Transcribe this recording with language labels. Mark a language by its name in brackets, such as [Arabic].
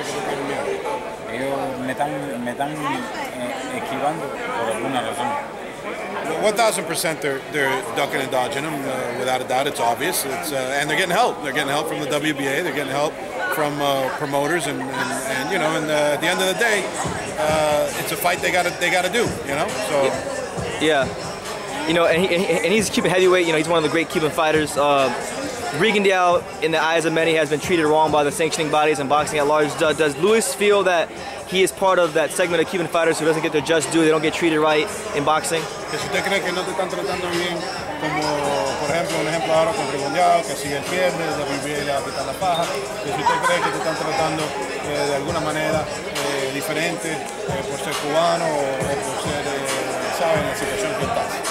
[Spanish] Ellos me están esquivando por alguna razón. [English] 1,000% they're ducking and dodging him, without a doubt. It's obvious. And they're getting help. They're getting help from the WBA. They're getting help from promoters, and you know, and at the end of the day, it's a fight they gotta do. You know, so yeah. You know, and he's Cuban heavyweight. You know, he's one of the great Cuban fighters. Rigondeaux, in the eyes of many, has been treated wrong by the sanctioning bodies and boxing at large. Does Luis feel that he is part of that segment of Cuban fighters who doesn't get their just due? They don't get treated right in boxing. [Spanish] Que si usted cree que no te están tratando bien, como por ejemplo un ejemplo ahora con Rigondeaux, que si él pierde, la WBA le va a quitar la paja. Que si usted cree que te están tratando de alguna manera diferente por ser cubano o por ser, sabe, en la situación que estás.